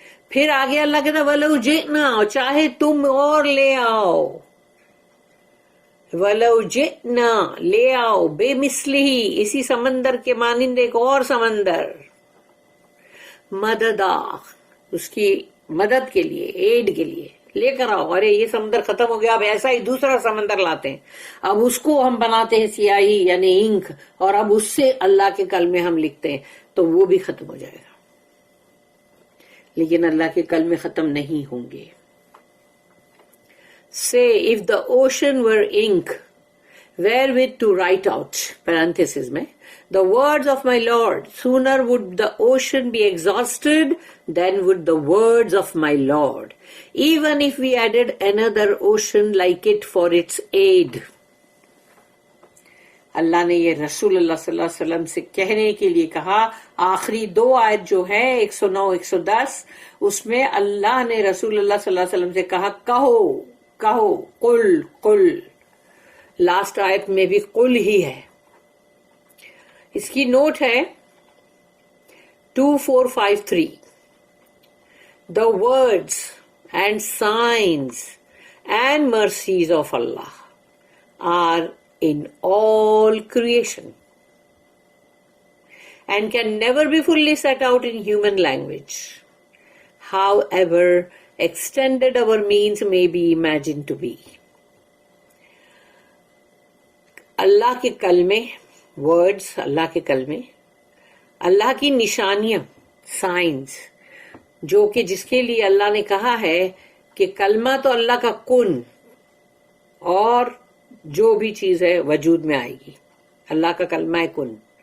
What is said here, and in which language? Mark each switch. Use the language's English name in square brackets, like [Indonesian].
[Urdu] پھر آگے اللہ کہتا وَلَوْ جِئْنَا، چاہے تم اور لے آؤ، وَلَوْ جِئْنَا، لے آؤ، بے مثلہ، اسی سمندر کے مانند ایک اور سمندر، مددا، اس کی مدد کے لیے، ایڈ کے لیے لے کر آؤ. ارے یہ سمندر ختم ہو گیا، اب ایسا ہی دوسرا سمندر لاتے ہیں، اب اس کو ہم بناتے ہیں سیاہی یعنی انک، اور اب اس سے اللہ کے کلمے ہم لکھتے ہیں، تو وہ بھی ختم ہو جائے گا. لیکن اللہ کے کلمے ختم نہیں ہوں گے. [English] Say, if the ocean were ink, wherewith to write out, [Urdu] parenthesis mein, [English] the words of my Lord, sooner would the ocean be exhausted than would the words of my Lord, even if we added another ocean like it for its aid. [Urdu] اللہ نے یہ رسول اللہ صلی اللہ علیہ وسلم سے کہنے کے لیے کہا. آخری دو آیت جو ہے 109 110، اس میں اللہ نے رسول اللہ صلی اللہ علیہ وسلم سے کہا کہو کہو، قل قل. لاسٹ آیت میں بھی قل ہی ہے. اس کی نوٹ ہے 2453. [English] The words and signs and mercies of Allah are in all creation and can never be fully set out in human language, however extended our means may be imagined to be. [Urdu] اللہ کے کلمے، words, اللہ کے کلمے، اللہ کی نشانیاں، science, جو کہ جس کے لیے اللہ نے کہا ہے کہ کلمہ تو اللہ کا کن، اور جو بھی چیز ہے وجود میں آئے گی، اللہ کا کلمہ ہے کن.